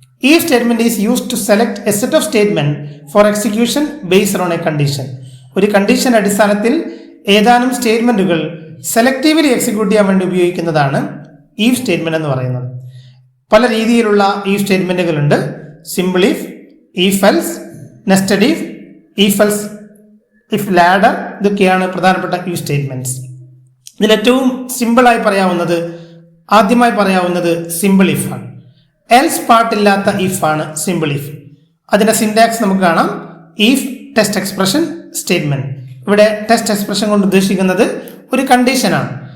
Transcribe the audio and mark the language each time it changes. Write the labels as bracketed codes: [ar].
[en] if statement is used to select a set of statement for execution based on a condition. [ml] ഒരു condition അടിസ്ഥാനത്തിൽ ഏതാനും സ്റ്റേറ്റ്മെന്റുകൾ selectively execute ചെയ്യാൻ വേണ്ടി ഉപയോഗിക്കുന്നതാണ് if സ്റ്റേറ്റ്മെന്റ് എന്ന് പറയുന്നത്. പല രീതിയിലുള്ള if സ്റ്റേറ്റ്മെന്റുകൾ ഉണ്ട്. Simple if else, nested if else, if ladder, ഇതൊക്കെയാണ് പ്രധാനപ്പെട്ട if സ്റ്റേറ്റ്മെന്റ്സ്. ഇതിലേറ്റവും സിമ്പിളായി പറയാവുന്നത്, ആദ്യമായി പറയാവുന്നത് സിമ്പിൾ if ആണ്. എൽസ് പാർട്ടില്ലാത്ത if ആണ് സിമ്പിൾ if. അതിന്റെ സിന്റാക്സ് നമുക്ക് കാണാം. if test expression statement. ഇവിടെ ടെസ്റ്റ് എക്സ്പ്രഷൻ കൊണ്ട് ഉദ്ദേശിക്കുന്നത് ഒരു കണ്ടീഷനാണ്.